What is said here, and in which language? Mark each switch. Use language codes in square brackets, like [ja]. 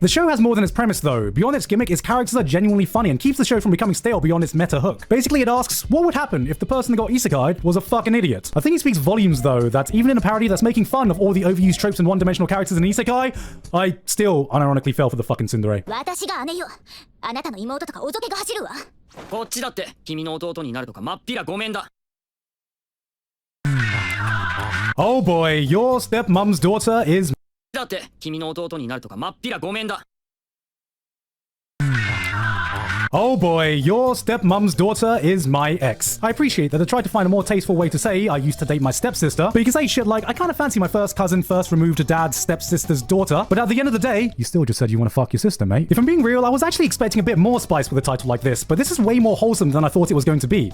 [en] The show has more than its premise though. Beyond its gimmick, its characters are genuinely funny and keeps the show from becoming stale beyond its meta hook. Basically, it asks, what would happen if the person that got isekai'd was a fucking idiot? I think it speaks volumes though, that even in a parody that's making fun of all the overused tropes and one-dimensional characters in isekai, I still unironically fell for the fucking tsundere. [ja] 私が姉よ。あなたの妹とかおぞけが走るわ。こっちだって君の弟になるとかまっぴらごめんだ。 [en] Oh boy, your stepmom's daughter is... [ja] だって君の弟になるとかまっぴらごめんだ。 [en] Oh boy, your stepmom's daughter is my ex. I appreciate that I tried to find a more tasteful way to say I used to date my stepsister, but you can say shit like, I kind of fancy my first cousin first removed dad's stepsister's daughter, but at the end of the day, you still just said you want to fuck your sister, mate. If I'm being real, I was actually expecting a bit more spice with a title like this, but this is way more wholesome than I thought it was going to be.